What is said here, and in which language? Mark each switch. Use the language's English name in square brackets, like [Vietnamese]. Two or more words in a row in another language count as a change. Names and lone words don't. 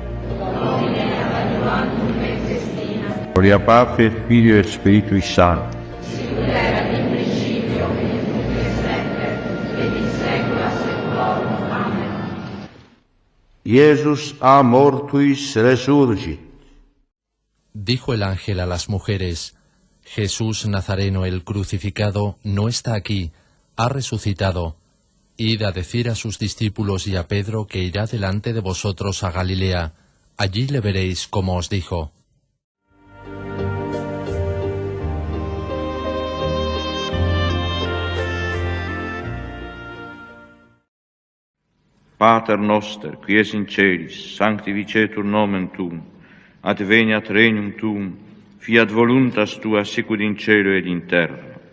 [Latin] Gloria Patri et Filio et Spiritui Sancti. Iesus a mortuis resurgit. [Spanish] Dijo el ángel a las mujeres: Jesús Nazareno el crucificado no está aquí, ha resucitado. Id a decir a sus discípulos y a Pedro que irá delante de vosotros a Galilea. Allí le veréis como os dijo. [Latin] Pater noster, qui es in celis, sanctificetur nomen tuum, adveniat regnum tuum, fiat voluntas tua sicut in cielo ed in terra.